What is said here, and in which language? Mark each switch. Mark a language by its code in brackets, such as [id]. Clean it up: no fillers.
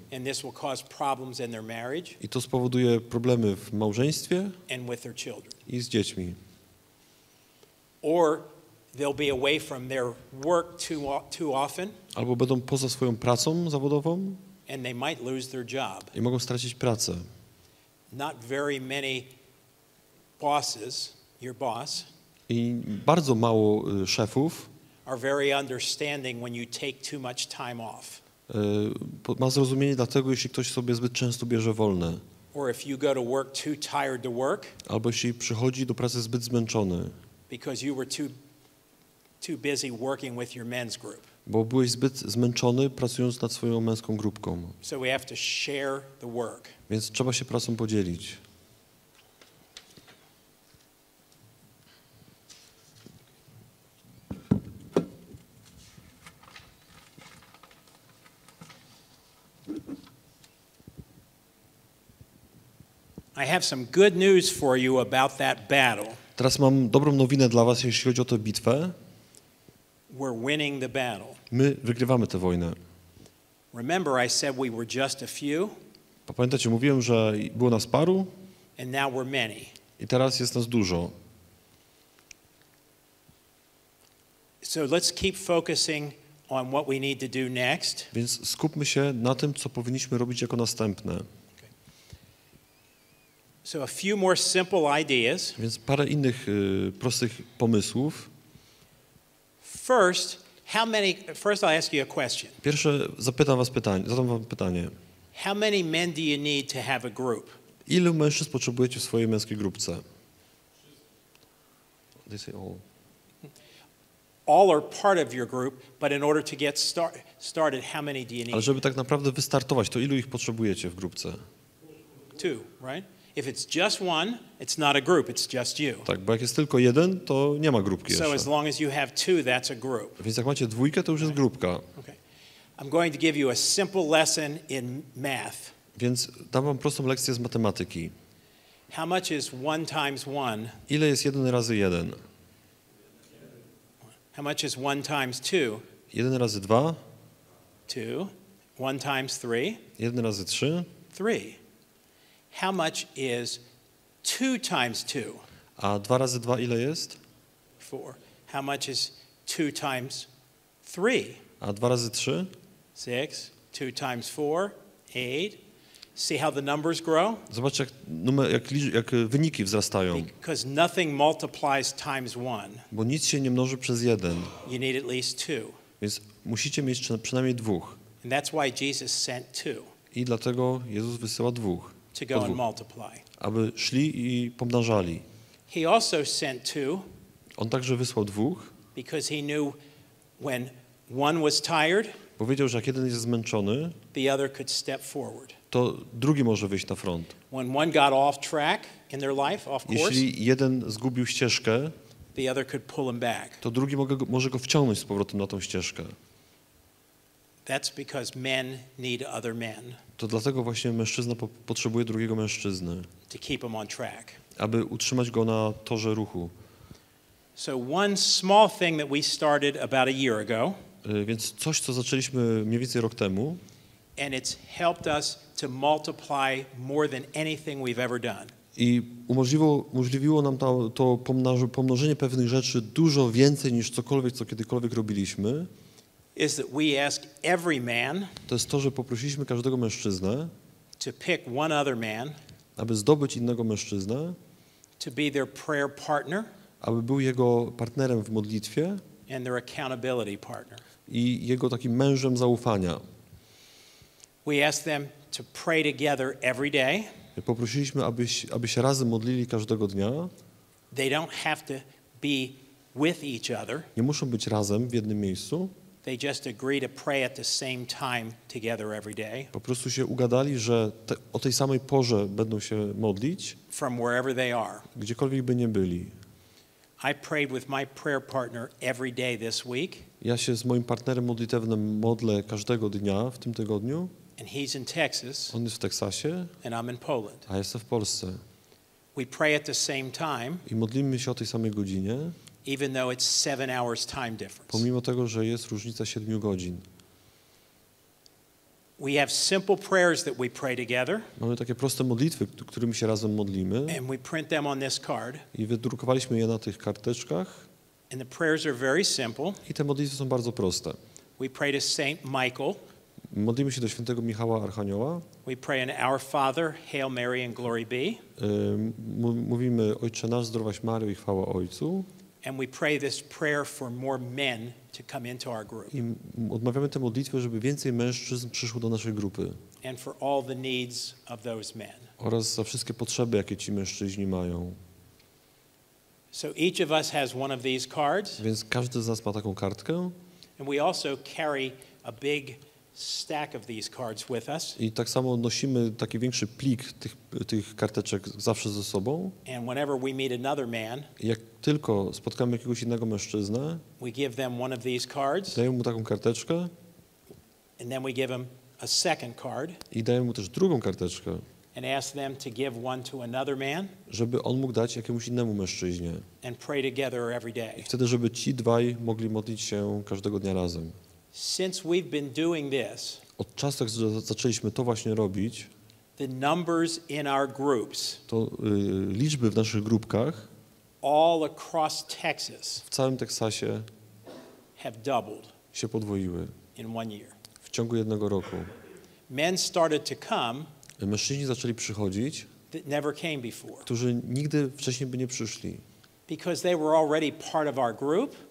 [en] and this will cause problems in their marriage [pl] I to spowoduje problemy w małżeństwie [en] and with their children. [pl] i z dziećmi. [en] Or they'll be away from their work too often, [pl] Albo będą poza swoją pracą zawodową [en] and they might lose their job. [pl] i mogą stracić pracę. [en] Not very many bosses, your boss, [pl] I bardzo mało szefów [en] are very understanding when you take too much time off. [pl] ma zrozumienie dlatego, jeśli ktoś sobie zbyt często bierze wolne. [en] Or if you go to work too tired to work [pl] Albo jeśli przychodzi do pracy zbyt zmęczony, [en] because you were too busy working with your men's group. [pl] bo byłeś zbyt zmęczony pracując nad swoją męską grupką. [en] So we have to share the work. [pl] Więc trzeba się pracą podzielić. [en] I have some good news for you about that battle. [pl] Teraz mam dobrą nowinę dla was, jeśli chodzi o tę bitwę. [en] We're winning the battle. [pl] My wygrywamy tę wojnę. [en] Remember I said we were just a few, [pl] Pamiętacie, mówiłem, że było nas paru [en] and now we're many. [pl] i teraz jest nas dużo. [en] So let's keep focusing on what we need to do next. [pl] Więc skupmy się na tym, co powinniśmy robić jako następne. [en] So a few more simple ideas. [pl] Więc parę innych prostych pomysłów. [en] First, I'll ask you a question. [pl] Pierwsze zadam wam pytanie. [en] How many men do you need to have a group? [pl] Ilu mężczyzn potrzebujecie w swojej męskiej grupce? [en] They say all. All are part of your group, but in order to get started, how many do you [pl] Ale [en] need? [pl] żeby tak naprawdę wystartować, to ilu ich potrzebujecie w grupce? [en] Two, right? If it's just one, it's not a group, it's just you. [pl] Tak, bo jak jest tylko jeden, to nie ma grupki [en] So as [pl] jeszcze. [en] long as you have two, that's a group. [pl] Więc jak macie dwójkę, to już jest grupka. [en] Okay. I'm going to give you a simple lesson in math. [pl] Więc dam wam prostą lekcję z matematyki. [en] How much is 1 times 1? [pl] Ile jest 1 razy 1? [en] How much is 1 times 2? [pl] 1 razy 2? [en] 2. 1 times 3? [pl] 1 razy 3? [en] 3. How much is 2 times 2? [pl] A 2 razy 2 ile jest? [en] 4. How much is 2 times 3? [pl] A 2 razy 3? [en] 6. 2 times 4? 8. See how the numbers grow? [pl] Zobaczcie, jak wyniki wzrastają. [en] Because nothing multiplies times 1. [pl] Bo nic się nie mnoży przez 1. [en] You need at least 2. [pl] Więc musicie mieć przynajmniej 2. [en] And that's why Jesus sent 2 [pl] I dlatego Jezus wysyła 2. [en] to go and multiply. [pl] Aby szli i pomnażali. [en] He also sent 2 [pl] On także wysłał 2, [en] because he knew when one was tired, [pl] bo wiedział, że jak jeden jest zmęczony, [en] the other could step forward. [pl] to drugi może wyjść na front. [en] When one got off track in their life, off course, [pl] Jeśli jeden zgubił ścieżkę, [en] the other could pull him back. [pl] to drugi może go wciągnąć z powrotem na tą ścieżkę. [en] That's because men need other men [pl] To dlatego właśnie mężczyzna potrzebuje drugiego mężczyzny, [en] to keep him on track. [pl] aby utrzymać go na torze ruchu. [en] So one small thing that we started about a year ago, [pl] Więc coś, co zaczęliśmy mniej więcej rok temu, [en] and it's helped us to multiply more than anything we've ever done. [pl] I umożliwiło nam to pomnożenie pewnych rzeczy dużo więcej niż cokolwiek, co kiedykolwiek robiliśmy. [en] Is that we ask every man [pl] To jest to, że poprosiliśmy każdego mężczyznę, [en] to pick one other man [pl] aby zdobyć innego mężczyznę, [en] to be their prayer partner [pl] aby był jego partnerem w modlitwie [en] and their accountability partner. [pl] i jego takim mężem zaufania. [en] We ask them to pray together every day. [pl] Poprosiliśmy, aby się razem modlili każdego dnia. [en] They don't have to be with each other. [pl] Nie muszą być razem w jednym miejscu. [en] They just agree to pray at the same time together every day. [pl] Po prostu się ugadali, że o tej samej porze będą się modlić, [en] From wherever they are. [pl] gdziekolwiek by nie byli. [en] I prayed with my prayer partner every day this week. [pl] Ja się z moim partnerem modlitewnym modlę każdego dnia w tym tygodniu. [en] And he's in Texas, [pl] On jest w Teksasie, [en] and I'm in Poland. [pl] a jestem w Polsce. [en] We pray at the same time, [pl] I modlimy się o tej samej godzinie, [en] even though it's 7 hours time difference. [pl] pomimo tego, że jest różnica 7 godzin. [en] We have simple prayers that we pray together, [pl] Mamy takie proste modlitwy, którymi się razem modlimy [en] and we print them on this card. [pl] i wydrukowaliśmy je na tych karteczkach [en] And the prayers are very simple. [pl] i te modlitwy są bardzo proste. [en] We pray to Saint Michael. [pl] Modlimy się do świętego Michała Archanioła. [en] We pray in Our Father, Hail Mary and Glory Be. [pl] Mówimy Ojcze nasz, zdrowaś Maryjo i chwała Ojcu. [en] And we pray this prayer for more men to come into our group. [pl] I odmawiamy tę modlitwę, żeby więcej mężczyzn przyszło do naszej grupy. [en] And for all the needs of those men. [pl] Oraz za wszystkie potrzeby, jakie ci mężczyźni mają. [en] So each of us has one of these cards. [pl] Więc każdy z nas ma taką kartkę. [en] And we also carry a big stack of these cards with us. [pl] I tak samo nosimy taki większy plik tych karteczek zawsze ze sobą. [en] And whenever we meet another man, [pl] I jak tylko spotkamy jakiegoś innego mężczyznę, [en] we give them one of these cards, [pl] dajemy mu taką karteczkę [en] and then we give them a second card [pl] i dajemy mu też drugą karteczkę, [en] and ask them to give one to another man [pl] żeby on mógł dać jakiemuś innemu mężczyźnie. [en] and pray together every [pl] I [en] day. [pl] wtedy, żeby ci dwaj mogli modlić się każdego dnia razem. [en] Since we've been doing this, [pl] Od czasu, jak zaczęliśmy to właśnie robić, [en] the numbers in our groups [pl] to liczby w naszych grupkach [en] all across Texas [pl] w całym Teksasie [en] have doubled [pl] się podwoiły [en] in 1 year. [pl] w ciągu jednego roku. [en] Men started to come [pl] Mężczyźni zaczęli przychodzić, [en] that never came before [pl] którzy nigdy wcześniej by nie przyszli, [en] because they were already part of our group,